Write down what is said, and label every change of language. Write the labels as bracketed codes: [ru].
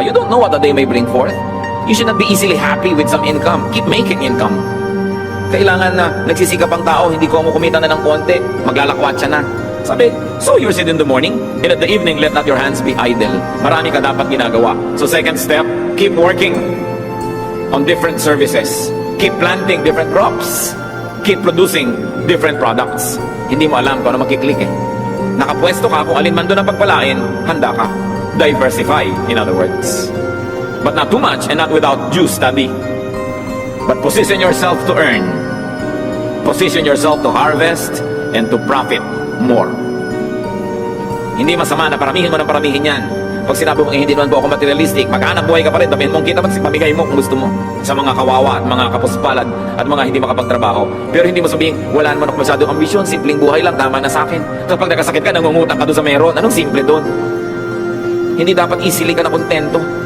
[en] You don't know what the day may bring forth. You should not be easily happy with some income. Keep making income. [tl] Kailangan na nagsisikap ang tao, hindi ko kumita na ng konti, maglalakwat siya na. [en] Sabi, sow your seed in the morning, and at the evening, let not your hands be idle. [tl] Marami ka dapat ginagawa. [en] So second step, keep working on different services. Keep planting different crops. Keep producing different products. [tl] Hindi mo alam kung ano makiklik eh. Nakapwesto ka, kung alin man doon ang pagpalain, handa ka. [en] Diversify, in other words. But not too much and not without due study. But position yourself to earn. Position yourself to harvest and to profit more. [tl] Hindi masama na paramihin mo ng paramihin yan. Pag sinabi mo, hindi naman po ako materialistic, maghanap buhay ka pa rin, tabihin mong kita, pamigay mo kung gusto mo sa mga kawawa at mga kapuspalad at mga hindi makapagtrabaho. Pero hindi mo sabihin, wala naman ako masyadong ambisyon, simpleng buhay lang, tama na sa akin. Tapos pag nagkasakit ka, nangungutang ka doon sa meron, anong simple doon? Hindi dapat easily ka na kontento.